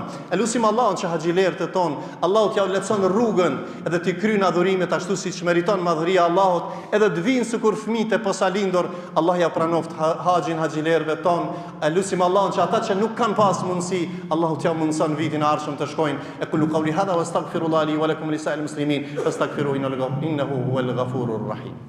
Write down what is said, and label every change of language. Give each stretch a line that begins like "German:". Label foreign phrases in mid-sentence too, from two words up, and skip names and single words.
Albanian: Elusim Allahun që haxhilerët e ton, Allahu t'ja lehtëson rrugën edhe t'i kryen adhurimet ashtu siç meriton madhëria Allahut, edhe të vinë sikur fëmijët e posalindur. Allah ja pranoft haxhin haxhilerëve ton. Elusim Allahun që ata që nuk kanë pas mundësi, Allahu t'ja mundson vitin e ardhshëm të shkojnë.
Arabic: أقول قولي هذا وأستغفر الله لي ولكم لسائر المسلمين فاستغفروه إنه هو الغفور الرحيم.